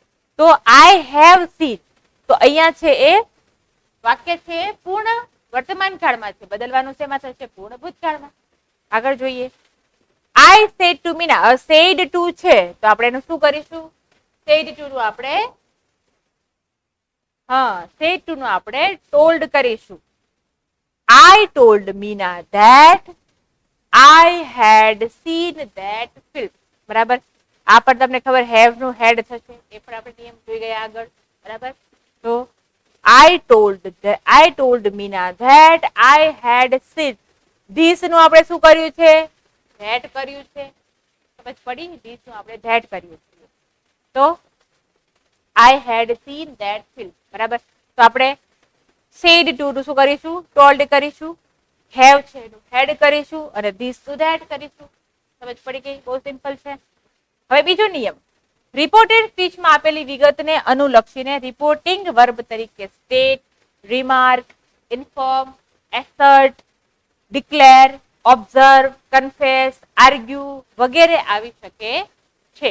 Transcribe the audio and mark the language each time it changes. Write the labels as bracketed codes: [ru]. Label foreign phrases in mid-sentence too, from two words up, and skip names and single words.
[gu] તો [en] I have seen, [gu] તો અહીંયા છે એ વાક્ય છે પૂર્ણ વર્તમાન કાળમાં છે, બદલવાનું શેમાં થશે? પૂર્ણ ભૂતકાળમાં. આગળ જોઈએ. [en] I said to Meena, said to [gu] છે તો આપણે એનું શું કરીશું? [en] said to [gu] નું આપણે [en] said to [gu] નું આપણે ટોલ્ડ કરીશું. [en] I told Meena that I had seen that film. [gu] બરાબર. આ પર તમને ખબર have નું head થશે, એ પણ આપણે નિયમ જોઈ ગયા આગળ. બરાબર. [en] તો I told Meena that I had seen this [gu] નું આપણે શું કર્યું છે? that કર્યું છે. સમજ પડી? this નું આપણે that કર્યું છે. [en] તો I had seen that film. [gu] બરાબર. તો આપણે [en] said to [gu] નું શું કરીશું? ટોલ્ડ કરીશું. હેવ છે એનું હેડ કરીશું અને [en] this to that [gu] કરીશું. સમજ પડી ગઈ? બહુ સિમ્પલ છે. હવે બીજો નિયમ. રિપોર્ટેડ સ્પીચમાં આપેલી વિગતને અનુલક્ષીને [en] reporting verb [gu] તરીકે [en] state, remark, inform, assert, declare, observe, confess, argue [gu] વગેરે આવી શકે છે.